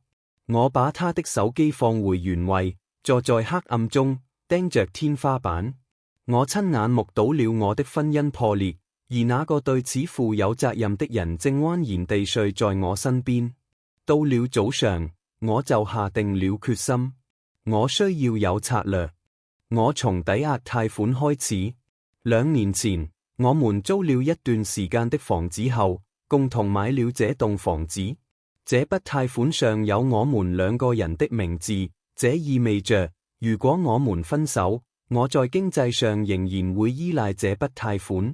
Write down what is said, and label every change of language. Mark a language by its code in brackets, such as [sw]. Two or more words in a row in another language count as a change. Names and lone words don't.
[zh] 我把他的手機放回原位，坐在黑暗中，盯着天花板。我親眼目睹了我的婚姻破裂，而那個對此負有責任的人正安然地睡在我身邊。到了早上，我就下定了決心。我需要有策略。我從抵押貸款開始。2年前，我們租了一段時間的房子後，共同買了這棟房子。這筆貸款上有我們2個人的名字，這意味着，如果我們分手，我在經濟上仍然會依賴這筆貸款。